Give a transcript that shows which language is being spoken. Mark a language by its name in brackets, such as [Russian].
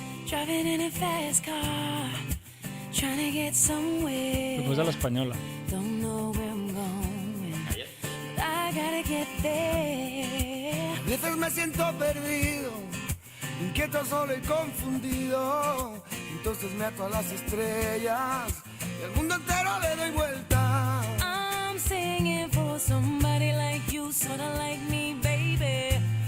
[English] Driving in a fast car, trying to get somewhere. Proposa l'espanyola. Don't know where I'm going, but I gotta get there. [Spanish] A veces me siento perdido, inquieto, solo y confundido. Entonces me ato a las estrellas y al mundo entero le doy vuelta. [English] I'm singing for somebody like you, sorta like me, baby.